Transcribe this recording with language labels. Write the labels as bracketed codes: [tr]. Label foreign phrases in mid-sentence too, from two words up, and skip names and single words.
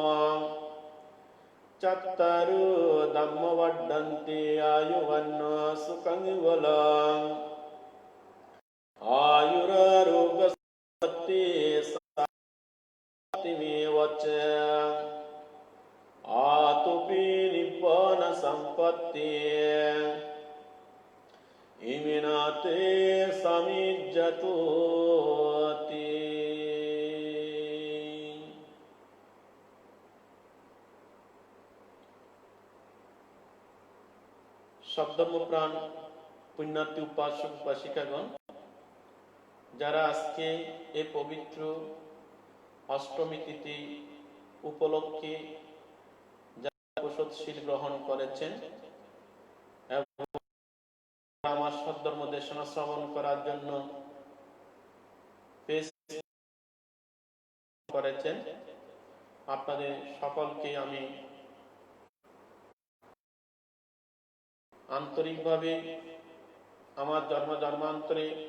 [pi] Cattaru dhamma vaddanti ayuvanna sukhang valang Ayuraroga sampatti sati mevaca Atupi nibbana sampatti Iminate samijjatoti. [bn] শব্দমপ্রাণ পুণ্যার্থী উপাসক উপাসিকাগণ, যারা আজকে এই পবিত্র অষ্টমী তিথি উপলক্ষে যারা প্রসাদশীল গ্রহণ করেছেন এবং আমার সদ্ধর্ম দেশনা শ্রবণ করার জন্য করেছেন, আপনাদের সকলকে আমি আন্তরিকভাবে আমার জন্মান্তরে